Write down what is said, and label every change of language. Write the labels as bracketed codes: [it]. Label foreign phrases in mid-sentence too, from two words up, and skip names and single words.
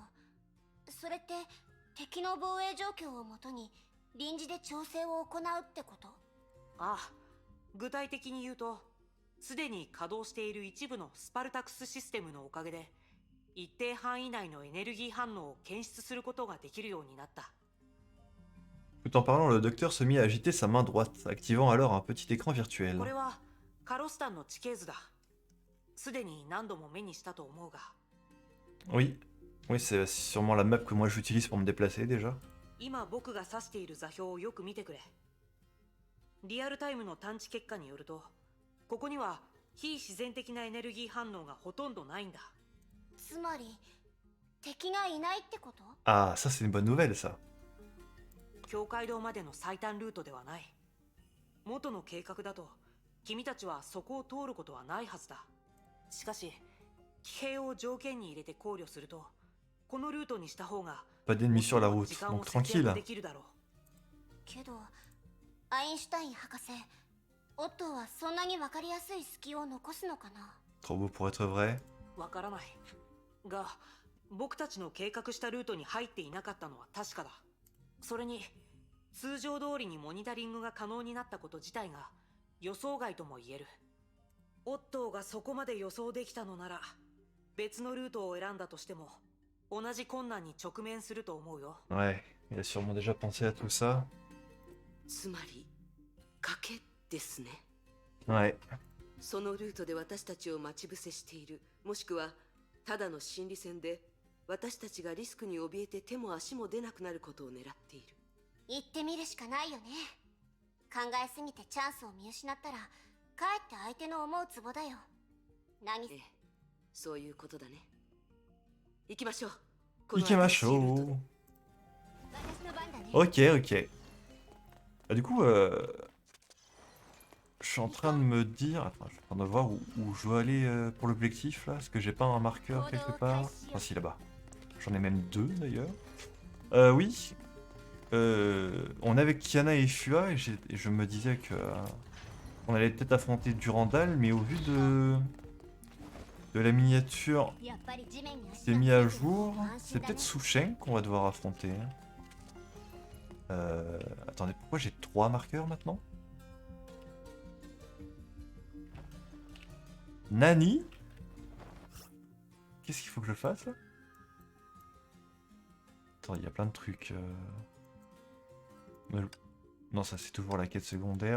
[ja] それって敵の防衛状況をもとに臨時で調整を行うってこと？ああ、具体的に言うと、すでに稼働している一部のスパルタクスシステムのおかげで、一定範囲内のエネルギー反応を検出することができるようになった。 [fr] Tout en parlant, le docteur se mit à agiter sa main droite, activant alors un petit écran virtuel. [ja] これはカロスタンの地形図だ。すでに何度も目にしたと思うが、 [fr] Oui, oui, c'est sûrement la map que moi j'utilise pour me déplacer déjà. [ja] 今僕が指している座標をよく見てくれ。リアルタイムの探知結果によると、ここには非自然的なエネルギー反応がほとんどないんだ。つまり敵がいないってこと？ [fr] Ah, ça c'est une bonne nouvelle ça. [ja] 境界堂までの最短ルートではない。元の計画だと君たちはそこを通ることはないはずだ。しかし騎兵を条件に入れて考慮すると、このルートにした方が [fr] Pas d'ennemis sur la [ja] 時 [fr] route, [ja] 間を [fr] donc [ja] 節約 [fr] tranquille. [ja] できるだろう。けどアインシュタイン博士、オットーはそんなに分かりやすい隙を残すのかな？ [fr] Trop beau pour être vrai. [ja] わからないが、僕たちの計画したルートに入っていなかったのは確かだ。それに通常通りにモニタリングが可能になったこと自体が予想外とも言える。オットーがそこまで予想できたのなら、別のルートを選んだとしても同じ困難に直面すると思うよ。 [fr] Ouais, il a sûrement déjà pensé à tout ça. [ja] つまり賭けですね。 [fr] Ouais. [ja] そのルートで私たちを待ち伏せしている、もしくはただの心理戦で私たちがリスクに怯えて手も足も出なくなることを狙っている。行ってみるしかないよね。考えすぎてチャンスを見失ったらかえって相手の思うツボだよ。何ええ、そういうことだね。行きましょう。 Ikemashou. 私の番だね。 [fr] Ok, ok. Ah, du coup, je suis en train de me dire... Attends, je suis en train de voir où je dois aller pour l'objectif, là. Est-ce que j'ai pas un marqueur quelque part? Ah si, là-bas. J'en ai même deux, d'ailleurs. Oui. On est avec Kiana et Fua, et je me disais que... on allait peut-être affronter Durandal, mais au vu de la miniature [ja] やっぱり地面に [fr] qui [ja] 足 [fr] s'est [ja] が [fr] mis [ja] つい [fr] à [ja] てる [fr] jour, [ja] と安 [fr] c'est [ja] 心だ [fr] peut-être [ja] ね。 [fr] Souchen qu'on va devoir affronter. Attendez, pourquoi j'ai 3 marqueurs maintenant? [ja] Nani? [fr] Qu'est-ce qu'il faut que je fasse là? Attends, il y a plein de trucs. Mais non, ça c'est toujours la quête secondaire.